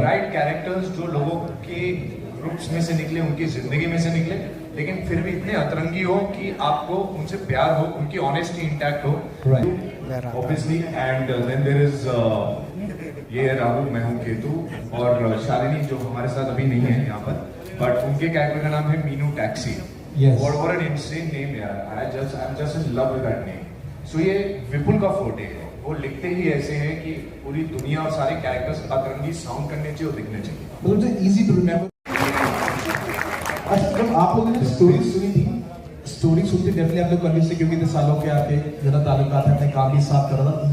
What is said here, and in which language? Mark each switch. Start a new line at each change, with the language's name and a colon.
Hindi: Right characters जो लोगों के ग्रुप्स में से निकले, उनकी जिंदगी में से निकले, लेकिन फिर भी इतने अतरंगी हो कि आपको उनसे प्यार हो, उनकी ऑनेस्टी इंटैक्ट हो। Right. Obviously and then there is ये है राहु, मैं हूँ केतु, और शालिनी जो हमारे साथ अभी नहीं है यहाँ पर, बट उनके कैरेक्टर का नाम है Meenu taxi.
English: Yes. What an insane name
Hindi: यार,
English: I'm just in love with that name.
Hindi: So ये विपुल का फोटे है, वो लिखते ही ऐसे हैं कि पूरी दुनिया और सारे कैरेक्टर्स अतरंगी साउंड करने चाहिए और दिखने चाहिए। मतलब जो इजी टू रिमेम्बर। अच्छा, जब आप लोगों ने स्टोरी सुनी थी, स्टोरी सुनते डेफिनेटली आप लोग कन्विंस थे क्योंकि इतने सालों के आपके जरा ताल्लुकात है, अपने काम भी साथ कर रहा था।